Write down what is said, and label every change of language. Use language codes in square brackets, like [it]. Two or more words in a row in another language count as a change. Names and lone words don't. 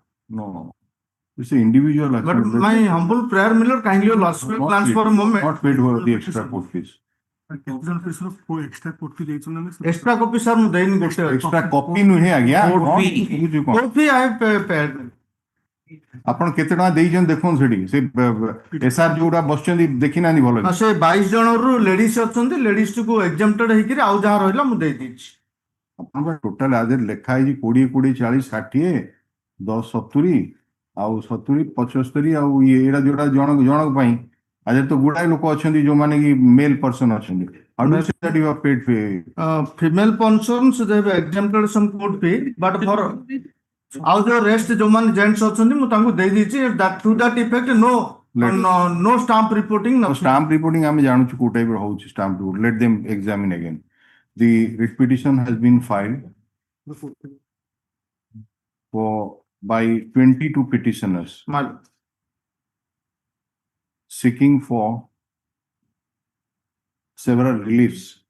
[en] No. It's an individual But action. my humble prayer, my lord, kindly lost my Not plans paid. for a moment. Not paid for the extra court fees. extra court fee [or] ଦେଇଛନ୍ତି ନା [en] Extra copy, sir, [or] ମୁଁ ଦେଇନି ଗୋଟେ ଅଛି। [en] Extra copy [or] ନୁହେଁ ଆଜ୍ଞା। [en] Court [or] କଣ [en] fee. [or] କହୁଛୁ କଣ? [en] Court fee I have paid. [or] ଆପଣ କେତେ ଟଙ୍କା ଦେଇଛନ୍ତି ଦେଖନ୍ତୁ ସେଠି ସେ ଏସ୍ଆର୍ ଯୋଉଟା ବସିଛନ୍ତି ଦେଖିନାହାନ୍ତି ଭଲ ସେ 22 ଜଣରୁ ଲେଡିସ୍ ଅଛନ୍ତି, ଲେଡିସ୍ କୁ ଏକ୍ସେମ୍ପଟେଡ୍ ହେଇକିରି ଆଉ ଯାହା ରହିଲା ମୁଁ ଦେଇଦେଇଛି। ଆପଣଙ୍କ ଟୋଟାଲ ଆଦେରେ ଲେଖା ହେଇଛି 20, 20, 40, 60, 10, 70 ଆଉ 70, 75 ଆଉ ଏଇଟା ଯୋଉଟା ଜଣକ ପାଇଁ ଆଦେରେ ତ ଗୁଡାଏ ଲୋକ ଅଛନ୍ତି ଯୋଉମାନେ କି [en] male person [or] ଅଛନ୍ତି। [en] How do you say that you have paid Female persons they have exempted some court fee, but for [or] ଆଉ ଯୋଉ ରେଷ୍ଟ ଯୋଉମାନେ ଜେଣ୍ଟସ୍ ଅଛନ୍ତି ମୁଁ ତାଙ୍କୁ ଦେଇଦେଇଛି। [en] To that effect no stamp reporting, nothing. Stamp reporting [or] ଆମେ ଜାଣୁଛୁ କୋଉ ଟାଇପର ହଉଛି [en] stamp report. Let them examine again. The writ petition has been filed by 22 petitioners seeking for several reliefs.